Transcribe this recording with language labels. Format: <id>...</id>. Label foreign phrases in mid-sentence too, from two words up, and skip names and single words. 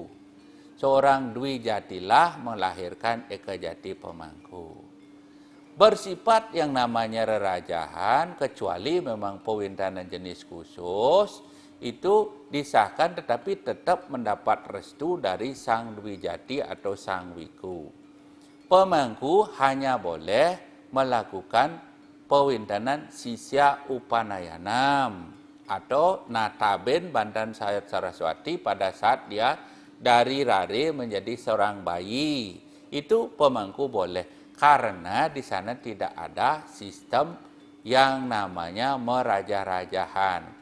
<id>Seorang dwi jatilah melahirkan eka jati pemangku. Bersifat yang namanya rerajahan, kecuali memang pewintenan jenis khusus, itu disahkan tetapi tetap mendapat restu dari sang dwi jati atau sang wiku. Pemangku hanya boleh melakukan pewintenan sisya upanayanam atau nataben Bantan Sayat Saraswati pada saat dia dari rare menjadi seorang bayi. Itu pemangku boleh karena di sana tidak ada sistem yang namanya merajah-rajahan.</id>